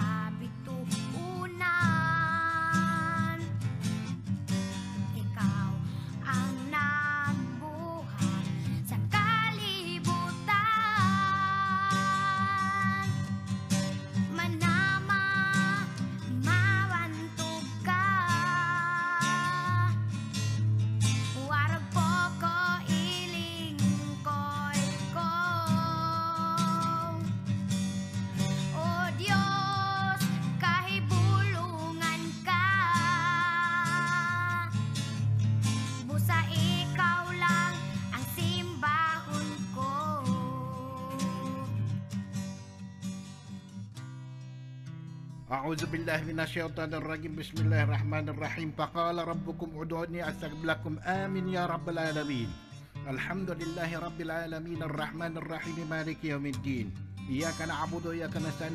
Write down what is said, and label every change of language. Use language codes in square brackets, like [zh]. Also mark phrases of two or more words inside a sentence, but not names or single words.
[ceb] kabituunan ikaw ang nagbuhat sa kalibutan [bkd] manama mawantog ka warag po ko ilingkoy ko [ceb] o Diyos kahibulungan ka busa ikaw lang ang simbahon ko [ar] أعوذ بالله من الشيطان الرجيم بسم الله الرحمن الرحيم فقال ربكم ادعوني أستجب لكم آمين يا رب العالمين الحمد لله رب العالمين الرحمن الرحيم مالك يوم الدين إياك نعبد وإياك نستعين